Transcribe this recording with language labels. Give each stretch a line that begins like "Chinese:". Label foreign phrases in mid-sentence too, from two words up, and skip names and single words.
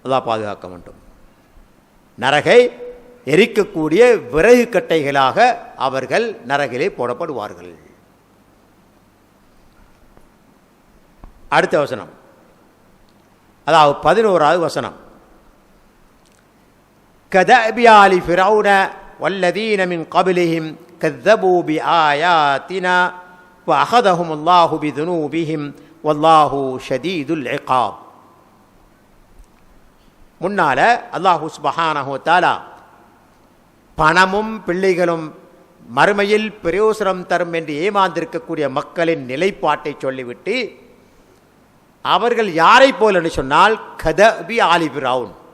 Tamil: அல்லாஹ் பாதுகாக்க வேண்டும். நரகை எரிக்கக்கூடிய விறகு கட்டைகளாக அவர்கள் நரகிலே போடப்படுவார்கள். அடுத்த வசனம், அதாவது 11வது வசனம்.
Arabic: كدأب آل فرعون والذين من قبلهم كذبوا بآياتنا وأخذهم الله بذنوبهم والله شديد العقاب.
Tamil: முன்னால
Arabic: الله سبحانه وتعالى
Tamil: பணமும் பிள்ளைகளும் மறுமையில் பிரயோசனம் தரும் என்று ஏமாந்திருக்கக்கூடிய மக்களின் நிலைப்பாட்டை சொல்லிவிட்டு அவர்கள் யாரை போல் என்று சொன்னால்
Arabic: كدأب آل فرعون,